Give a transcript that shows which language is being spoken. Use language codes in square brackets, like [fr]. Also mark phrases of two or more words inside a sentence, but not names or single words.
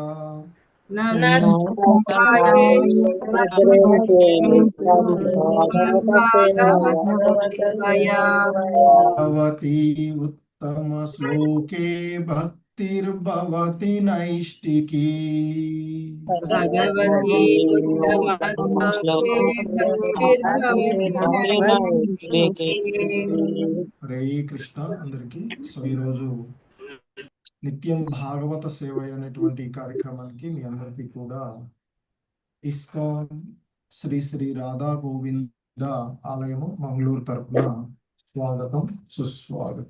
[sa] भगवती उत्तमश्लोके भक्तिर्भवति नैष्टिकी। भगवती उत्तमश्लोके भक्तिर्भवति नैष्ठिके। [te] హరే కృష్ణ అందరికీ. సో ఈరోజు నిత్యం భాగవత సేవ అనేటువంటి ఈ కార్యక్రమానికి మీ అందరికీ కూడా ఇస్కాన్ శ్రీ శ్రీ రాధా గోవింద ఆలయము మంగళూరు తరపున స్వాగతం సుస్వాగతం.